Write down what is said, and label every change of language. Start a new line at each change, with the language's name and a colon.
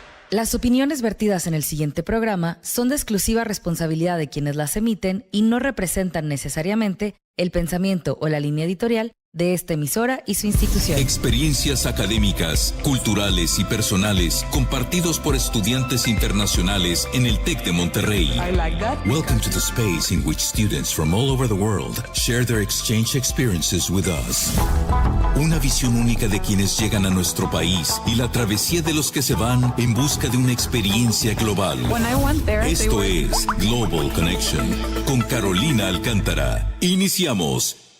Spanish: Las opiniones vertidas en el siguiente programa son de exclusiva responsabilidad de quienes las emiten y no representan necesariamente el pensamiento o la línea editorial de esta emisora y su institución. Experiencias académicas, culturales y personales compartidos por estudiantes internacionales en el Tec de Monterrey.
English: Welcome to the space in which students from all over the world share their exchange experiences with us.
Spanish: Una visión única de quienes llegan a nuestro país y la travesía de los que se van en busca de una experiencia global. Esto es Globbal Connection con Carolina Alcántara. Iniciamos.